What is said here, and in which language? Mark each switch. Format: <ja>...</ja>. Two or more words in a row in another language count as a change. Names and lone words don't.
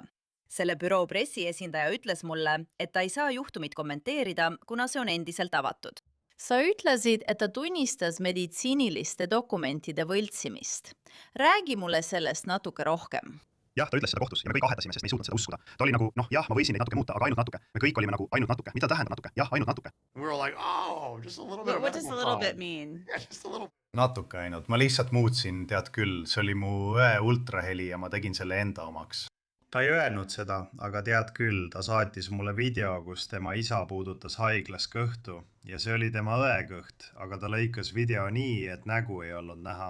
<et>Selle büroo pressiesindaja ütles mulle, et ta ei saa juhtumit kommenteerida, kuna see on endiselt avatud. Sa ütlesid, et ta tunnistas meditsiiniliste dokumentide võltsimist. Räägi mulle sellest natuke rohkem. Jah, ta ütles seda kohtus ja me kõik ahetasime, sest me ei suutnud seda uskuda. Ta oli nagu, jah, ma võisin neid natuke muuta, aga ainult natuke. Me kõik olime nagu ainult natuke. Mida tähendab natuke? Jah, ainult natuke.</et> <en>We were like, oh, just a little bit. What does a little bit mean? Yeah, just a little.</en> <et>Natuke ainult. Ma lihtsalt muutsin, tead küll, see oli mu õe ultraheli ja ma tegin selle enda omaks. Ta ei öelnud seda, aga tead küll, ta saatis mulle video, kus tema isa puudutas haiglas kõhtu ja see oli tema õe kõht, aga ta lõikas video nii, et nägu ei olnud näha.</et>